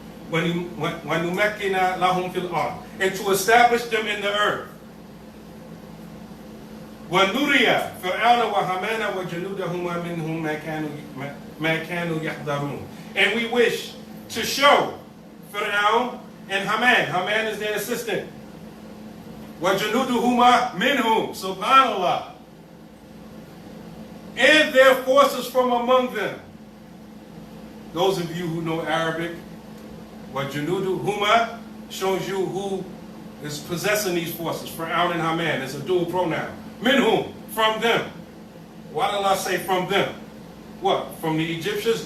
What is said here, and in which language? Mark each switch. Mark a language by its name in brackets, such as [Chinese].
[Arabic] وَنُمَكِّنَ لَهُمْ فِي الْأَرْضِ, [English] and to establish them in the earth. [Arabic] وَنُرِيَ فِرْعَوْنَ وَهَامَانَ وَجُنُودَهُمَا مِنْهُمْ مَا كَانُوا يَحْذَرُونَ. [English] And we wish to show Fir'aun and Haman. Haman is their assistant. [Arabic] وَجُنُودُهُمَا مِنْهُمْ, subhanallah. [English] And their forces from among them. Those of you who know Arabic, وَجُنُودُهُمَا shows you who is possessing these forces. Fir'aun and Haman. It's a dual pronoun. Minhum, from them. Why did Allah say from them? What? From the Egyptians?